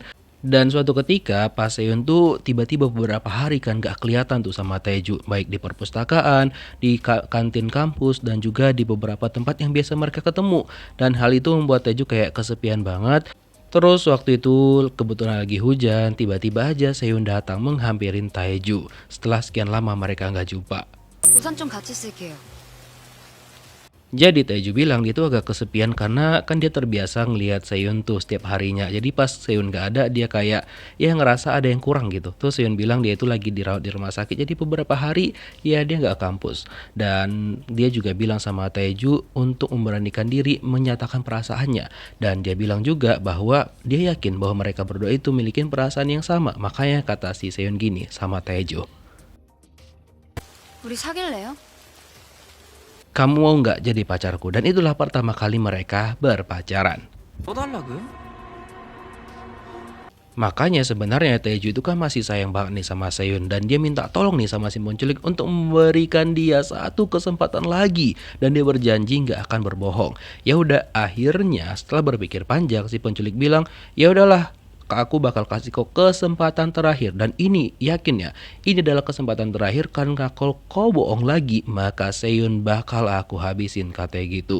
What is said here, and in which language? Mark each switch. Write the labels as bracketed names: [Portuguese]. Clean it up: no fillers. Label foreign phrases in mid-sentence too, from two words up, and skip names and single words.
[Indonesian] Dan suatu ketika pas Seon tuh tiba-tiba beberapa hari kan gak kelihatan tuh sama Taeju, baik di perpustakaan, di kantin kampus, dan juga di beberapa tempat yang biasa mereka ketemu. Dan hal itu membuat Taeju kayak kesepian banget. Terus waktu itu kebetulan lagi hujan, tiba-tiba aja Seon datang menghampirin Taeju. Setelah sekian lama mereka nggak jumpa. [Korean] 우산 좀 같이 쓸게요. [Indonesian] Jadi Taeju bilang dia tuh agak kesepian karena kan dia terbiasa ngelihat Seon tuh setiap harinya. Jadi pas Seon gak ada, dia kayak ya ngerasa ada yang kurang gitu. Terus Seon bilang dia itu lagi dirawat di rumah sakit. Jadi beberapa hari ya dia gak kampus. Dan dia juga bilang sama Taeju untuk memberanikan diri menyatakan perasaannya. Dan dia bilang juga bahwa dia yakin bahwa mereka berdua itu memiliki perasaan yang sama. Makanya kata si Seon gini sama Taeju, [Korean] 우리 사귈래요? [Indonesian] kamu mau nggak jadi pacarku? Dan itulah pertama kali mereka berpacaran. [Korean] 또 달라고요? [Indonesian] Makanya sebenarnya Taeju itu kan masih sayang banget nih sama Seon dan dia minta tolong nih sama si penculik untuk memberikan dia satu kesempatan lagi dan dia berjanji nggak akan berbohong. Ya udah akhirnya setelah berpikir panjang si penculik bilang, "Ya udahlah, aku bakal kasih kau kesempatan terakhir dan ini yakin ya, ini adalah kesempatan terakhir karena kalau kau bohong lagi maka Seon bakal aku habisin," katanya gitu.